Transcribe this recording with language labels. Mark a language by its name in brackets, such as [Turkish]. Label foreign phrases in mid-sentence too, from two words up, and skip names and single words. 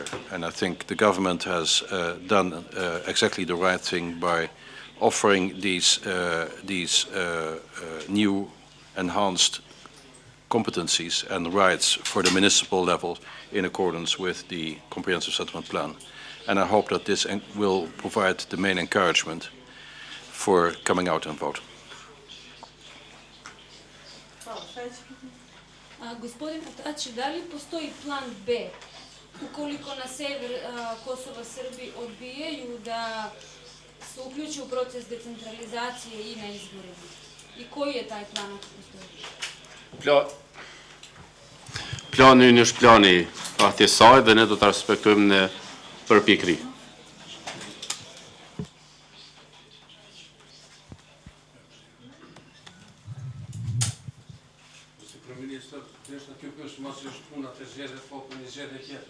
[English] And I think the government has done exactly the right thing by offering these new enhanced competencies and rights for the municipal level in accordance with the Comprehensive Settlement Plan. And I hope that this will provide the main encouragement for coming out and vote. [Serbian] Gospodin Atači, da li postoji plan B ukoliko na sever Kosova Srbi odbijaju da se uključe u proces decentralizacije i na izborima? I koji je taj plan ako postoji? [Albanian] Plani ynë është plani atje saj dhe ne do të respektojmë në përpikri. Kryeministër, thjesht kjo është mos është puna të zgjedhjet, po për një zgjedhje tjetër.